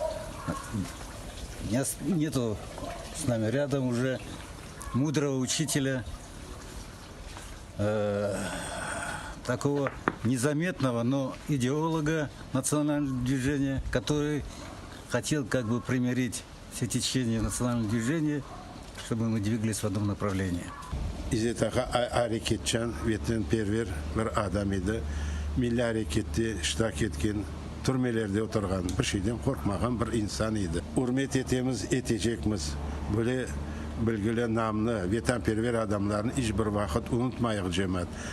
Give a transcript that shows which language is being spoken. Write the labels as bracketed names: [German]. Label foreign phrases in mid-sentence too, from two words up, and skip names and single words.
[Russian] Нету с нами рядом уже мудрого учителя, такого незаметного, но идеолога национального движения, который хотел как бы примирить все течения национального движения, чтобы мы двигались в одном направлении. [Crimean Tatar] İzzet Ağa hareketçan, vatanperver bir adam idi. Milli harekette iştirak etken, türmelerde oturgan, bir şeyden korkmagan bir insan idi. Hürmet etemiz, etecekmiz. Böyle bilgili, namlı, vatanperver adamlarını hiçbir vakit unutmayıq cemaat.